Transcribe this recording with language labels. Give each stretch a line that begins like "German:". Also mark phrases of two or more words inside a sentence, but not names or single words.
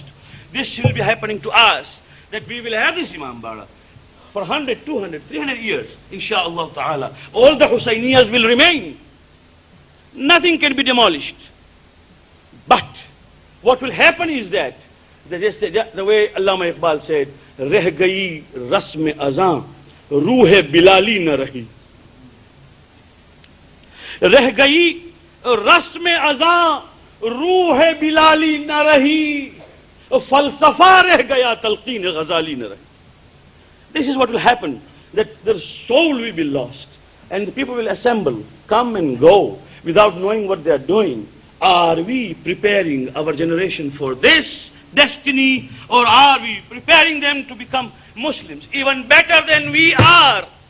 English: This will be happening to us, that we will have this Imam Bara for 100, 200, 300 years,
Arabic: إن شاء الله تعالى.
English: All the Husayniyas will remain. Nothing can be demolished. But what will happen is that, the way Allama Iqbal said,
Urdu: رہ گئی رسم اذاں، روح بلالی نہ رہی. رہ گئی رسم اذاں، روح بلالی نہ رہی. فلسفہ رہ گیا تلقین غزالی نہ رہی.
English: This is what will happen, that the soul will be lost, and the people will assemble, come and go, without knowing what they are doing. Are we preparing our generation for this destiny, or are we preparing them to become Muslims even better than we are?